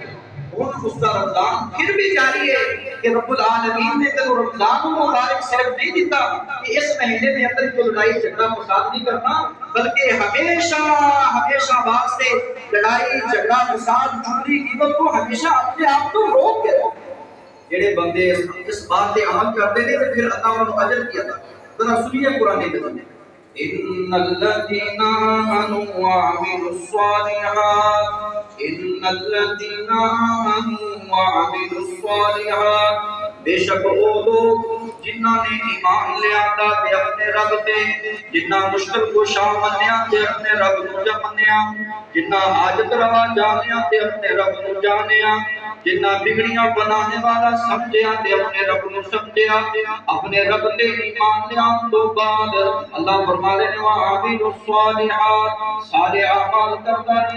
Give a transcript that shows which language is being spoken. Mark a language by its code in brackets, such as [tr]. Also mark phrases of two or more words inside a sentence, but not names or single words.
[ur] اور اس کا رمضان پھر بھی جاری ہے کہ رب العالمین نے تو رمضان المبارک صرف نہیں دیتا کہ اس مہینے میں اندر کوئی لڑائی جھگڑا فساد نہیں کرنا، بلکہ ہمیشہ واسطے لڑائی جھگڑا فساد چغلی غیبت کو ہمیشہ اپنے آپ کو روک کے رکھو۔ [pa] جڑے بندے [ur] اس بات پہ عمل کرتے ہیں تو پھر اللہ انہوں اجر کی عطا ذرا سنیے قرآن میں، [ar] ان الذين آمنوا وعملوا الصالحات ان الذين آمنوا وعملوا الصالحات، [pa] بے شک وہ لوگ جنہاں نے ایمان لے آتا تے اپنے رب تے، جنہاں مشکل کو شاہ منیا تے اپنے رب نو منیا، جنہاں حاجت روا جانیا تے اپنے رب نو جانیا، جنہاں بگڑیاں بنانے والا سمجھیا تے اپنے رب نو سمجھیا، اپنے رب تے ایمان لے آن تو بعد اللہ فرما رہے ہیں [ar] وَعَمِلُوا الصَّالِحَاتِ، [ur] صالح اعمال کرتا رہا،